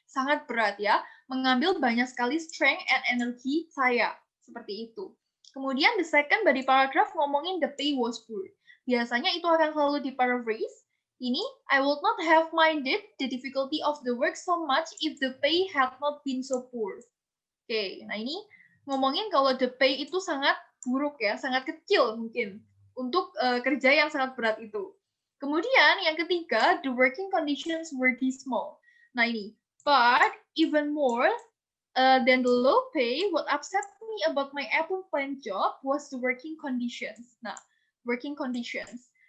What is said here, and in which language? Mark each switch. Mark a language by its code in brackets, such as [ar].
[id] Sangat berat ya, mengambil banyak sekali strength and energy saya. Seperti itu. Kemudian the second body paragraph ngomongin the pay was poor. Biasanya itu akan selalu di paraphrase. [en] Ini, I would not have minded the difficulty of the work so much if the pay had not been so poor. [id] Oke, nah ini ngomongin kalau the pay itu sangat buruk ya, sangat kecil mungkin untuk kerja yang sangat berat itu. [en] Kemudian yang ketiga, the working conditions were dismal. Nah ini, but even more than the low pay, what upset me about my Apple plant job was the working conditions. Nah, working conditions.